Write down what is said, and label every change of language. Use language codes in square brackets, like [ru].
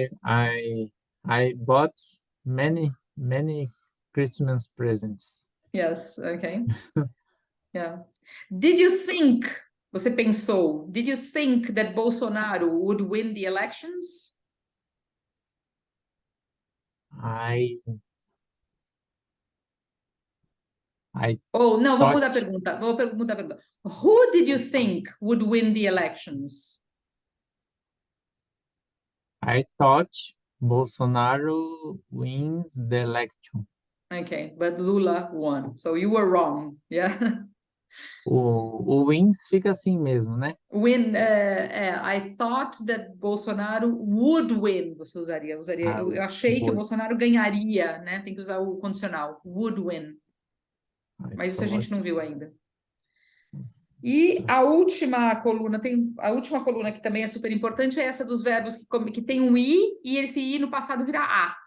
[en] I bought many Christmas presents. Yes, okay. Yeah. Did you think, [pt] você pensou, [en] did you think that Bolsonaro would win the elections? [pt] Não, vou mudar a pergunta. [en] Who did you think would win the elections? I thought Bolsonaro wins the election. Okay, but Lula won. So you were wrong. Yeah. [pt] O wins fica assim mesmo, né? [en] Win, I thought that Bolsonaro would win. [pt] Você usaria. Eu achei que o Bolsonaro ganharia, né? Tem que usar o condicional. [en] Would win. [pt] Mas isso a [en] so [pt] gente não viu ainda. E a última coluna que também é super importante é essa dos verbos que tem um i e esse i no passado vira a.